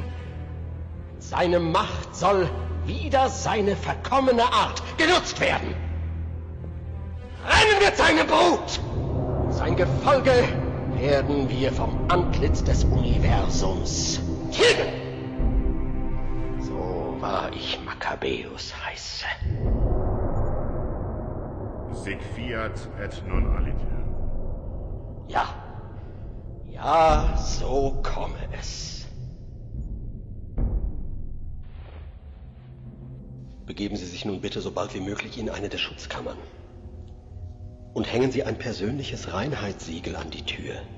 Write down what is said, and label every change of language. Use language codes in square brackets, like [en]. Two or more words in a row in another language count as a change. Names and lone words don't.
[de] Seine Macht soll wider seine verkommene Art genutzt werden. Rennen wir seine Brut! Sein Gefolge werden wir vom Antlitz des Universums tilgen. So wahr ich Makkabäus heiße. [la] Sic fiat et non aliter. [de] Ja. Ja, so komme es. Begeben Sie sich nun bitte so bald wie möglich in eine der Schutzkammern. Und hängen Sie ein persönliches Reinheitssiegel an die Tür.